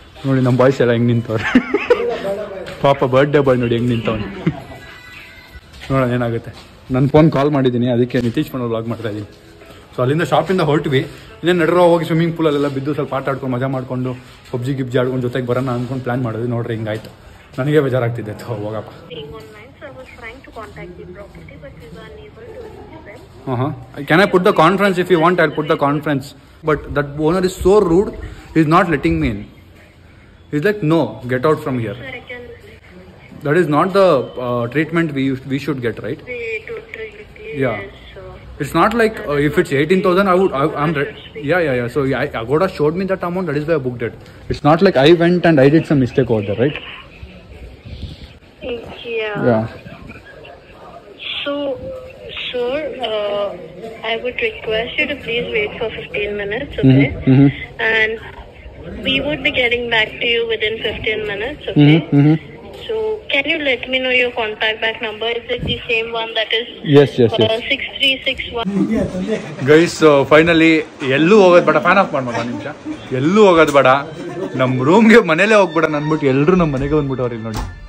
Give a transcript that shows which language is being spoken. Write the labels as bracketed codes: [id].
[kn] ನೋಡಿ ನಮ್ಮ ಬಾಯ್ಸ್ ಎಲ್ಲ ಹೆಂಗೆ ನಿಂತವ್ರೆ. ಪಾಪ ಬರ್ಡೇ ಬಾಯ್ ನೋಡಿ ಹೆಂಗೆ ನಿಂತವನು. ನೋಡೋಣ ಏನಾಗುತ್ತೆ. ನನ್ನ ಫೋನ್ ಕಾಲ್ ಮಾಡಿದ್ದೀನಿ, ಅದಕ್ಕೆ ನಿತೀಶ್ ಫೋನ್ ವ್ಲಾಗ್ ಮಾಡ್ತಾ ಇದ್ದೀನಿ. ಸೊ ಅಲ್ಲಿಂದ ಶಾಪಿಂದ ಹೊರಟ್ವಿ. ಇನ್ನೇನು ನಡ್ರೋ ಹೋಗಿ ಸ್ವಿಮ್ಮಿಂಗ್ ಪೂಲಲ್ಲೆಲ್ಲ ಬಿದ್ದು ಸ್ವಲ್ಪ ಆಟ ಆಡ್ಕೊಂಡು ಮಜಾ ಮಾಡ್ಕೊಂಡು ಪಬ್ಜಿ ಗಿಬ್ಜಿ ಆಡ್ಕೊಂಡು ಜೊತೆಗೆ ಬರೋಣ ಅಂದ್ಕೊಂಡು ಪ್ಲಾನ್ ಮಾಡಿದ್ವಿ. ನೋಡ್ರಿ ಹಿಂಗಾಯ್ತು. ನನಗೆ ಬೇಜಾರಾಗ್ತಿದ್ದೆ. ಹೋಗಪ್ಪ. [en] Being online, so I was trying to contact the property, but we were unable to reach them. Can I put the conference? If you want, I'll put the conference. But that owner is so rude. He's not letting me in. He's like, no, get out from here. Sir, I can. That is not the treatment we should get, right? They totally. Yeah. Yes, so. It's not like if it's 18,000, I'm yeah. So Agoda showed me that amount. That is why I booked it. It's not like I went and I did some mistake over there, right? Yeah. So, sir, I would request you to please wait for 15 minutes, okay? And we would be getting back to you within 15 minutes, okay? So, can you let me know your contact back number? Is it the same one that is? Yes. 6361? Guys, finally, [kn] ಎಲ್ಲೂ ಹೋಗೋದು ಬೇಡ. Fan of ಮಾಡ್ಬೋದು ನಿಮಿಷ. ಎಲ್ಲೂ ಹೋಗೋದು ಬೇಡ. ನಮ್ಮ ರೂಮ್ಗೆ ಮನೇಲೇ ಹೋಗ್ಬೇಡ ಅಂದ್ಬಿಟ್ಟು ಎಲ್ಲರೂ ನಮ್ಮ ಮನೆಗೆ ಬಂದ್ಬಿಟ್ಟವ್ರಿ ನೋಡಿ.